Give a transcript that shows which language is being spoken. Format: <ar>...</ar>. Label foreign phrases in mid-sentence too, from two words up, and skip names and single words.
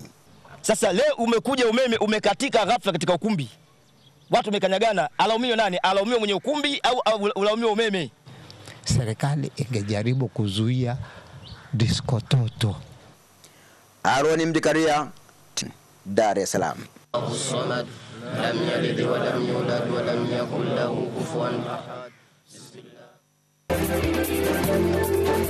<sw>Sasa leo umekuja umeme umekatika ghafla katika ukumbi. Watu wamekanyagana, alaumiwe nani? Alaumiwe mwenye ukumbi au alaumiwe umeme? Serikali ingejaribu kuzuia disco toto. Aaron Mrekaria, Dar es Salaam.</sw> <ar>الصمد لم يلد ولم يولد ولم يكن له كفوا أحد.</ar>